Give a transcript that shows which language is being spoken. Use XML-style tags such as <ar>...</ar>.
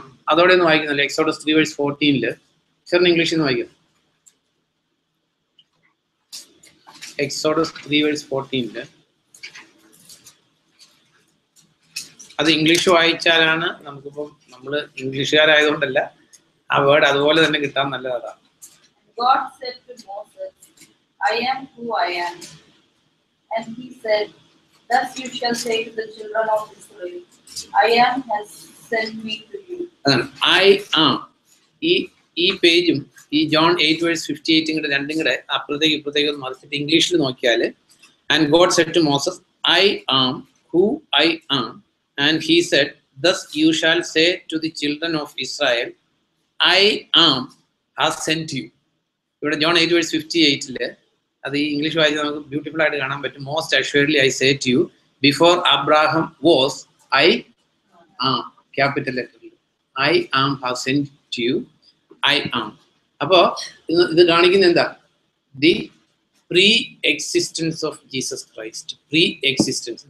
<ml>അതോടെ ഒന്ന് വായിക്കുന്നില്ല. എക്സോഡസ് 3:14 സാറിന് ഇംഗ്ലീഷിൽ നിന്ന് വായിക്കും. എക്സോഡസ് 3:14 അത് ഇംഗ്ലീഷ് വായിച്ചാലാണ് നമുക്കിപ്പം, നമ്മൾ ഇംഗ്ലീഷുകാരായതുകൊണ്ടല്ല, ആ വേർഡ് അതുപോലെ തന്നെ കിട്ടാൻ നല്ലതാണ്.</ml> <en>God said to Moses, I am who I am. And he said, thus you shall say to the children of Israel, I am has sent me to you. I am.</en> <ml>ഈ പേജും ഈ John 8:58 രണ്ടും കൂടെ അപ്പുറത്തേക്ക് ഇപ്പുറത്തേക്ക് മറിച്ചിട്ട് ഇംഗ്ലീഷിൽ നോക്കിയാൽ,</ml> <en>and God said to Moses, I am</en> <ml>who I am.</ml> <en>And he said, thus you shall say to the children of Israel, I am has sent you.</en> <ml>ഇവിടെ ജോൺ 8:58 അത് ഈ ഇംഗ്ലീഷ് വായിച്ച് നമുക്ക് ബ്യൂട്ടിഫുൾ ആയിട്ട് കാണാൻ പറ്റും.</ml> <en>most assuredly I say to you, before Abraham was I am,</en> <ml>capital ലെറ്ററിൽ</ml> <en>I am have sent to you, I am.</en> <ml>അപ്പോ ഇത് കാണിക്കുന്നത് എന്താ?</ml> <en>The pre existence of Jesus Christ, pre existence.</en>